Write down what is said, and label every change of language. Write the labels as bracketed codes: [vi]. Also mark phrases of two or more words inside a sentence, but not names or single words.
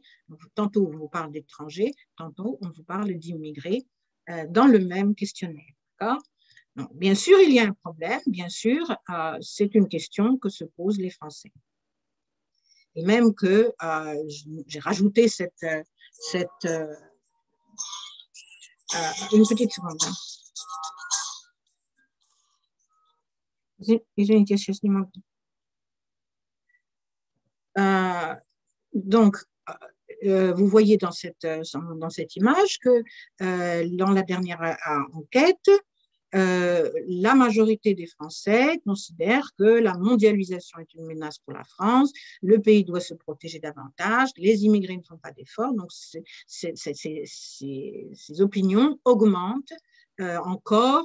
[fr] Tantôt, on vous parle d'étrangers, tantôt, on vous parle d'immigrés dans le même questionnaire. D'accord ? Donc, bien sûr, il y a un problème, bien sûr, c'est une question que se posent les Français. Et même que j'ai rajouté une petite seconde. [ru] Извините, я сейчас не могу. [fr] Donc, vous voyez dans cette image que dans la dernière enquête, la majorité des Français considèrent que la mondialisation est une menace pour la France, le pays doit se protéger davantage, les immigrés ne font pas d'efforts, donc ces opinions augmentent encore.